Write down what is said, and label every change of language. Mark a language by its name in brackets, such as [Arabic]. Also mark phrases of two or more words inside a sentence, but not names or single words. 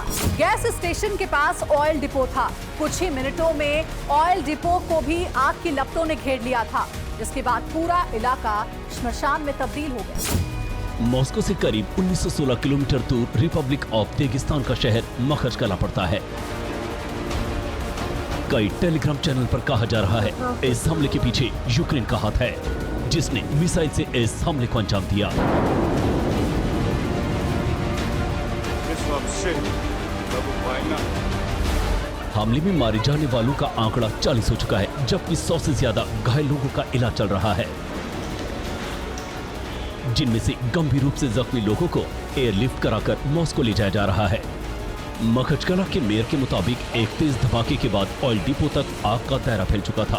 [Hindi] गैस स्टेशन के पास [English] oil depot [Hindi] था। कुछ ही मिनटों में [English] oil depot [Hindi] को भी आग की लपटों ने घेर लिया था, जिसके बाद पूरा इलाका श्मशान में तब्दील हो गया। मॉस्को से करीब 1916 किलोमीटर दूर रिपब्लिक ऑफ दागिस्तान का शहर मखचकला पड़ता है। कई टेलीग्राम चैनल पर कहा जा रहा है इस हमले के पीछे यूक्रेन का हाथ है, जिसने मिसाइल से इस हमले को अंजाम दिया। [Russian] Вообще как будто война. [Hindi] हमले में मारे जाने वालों का आंकड़ा 40 हो चुका है, जबकि 100 से ज्यादा घायल लोगों का इलाज चल रहा है, जिनमें से गंभीर रूप से जख्मी लोगों को एयरलिफ्ट कराकर मॉस्को ले जाया जा रहा है। मखचकला के मेयर के मुताबिक एक तेज धमाके के बाद [English] oil depot [Hindi] तक आग का दायरा फैल चुका था।